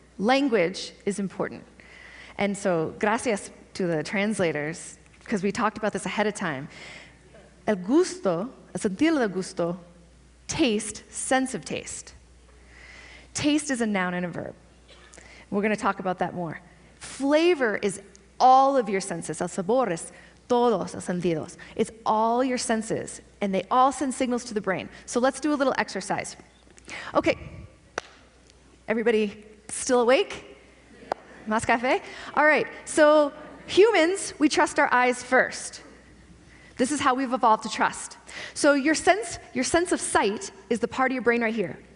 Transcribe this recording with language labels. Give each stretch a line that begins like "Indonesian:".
English: Language is important. And so gracias to the translators, because we talked about this ahead of time.
Spanish: El gusto, el sentido del gusto,
English: taste, sense of taste. Taste is a noun and a verb. We're going to talk about that more. Flavor is all of your senses.
Spanish: El sabor es todos los sentidos.
English: It's all your senses, and they all send signals to the brain. So let's do a little exercise. Okay. Everybody still awake?
Spanish: Más café?
English: All right. So humans, we trust our eyes first. This is how we've evolved to trust. So your sense of sight is the part of your brain right here.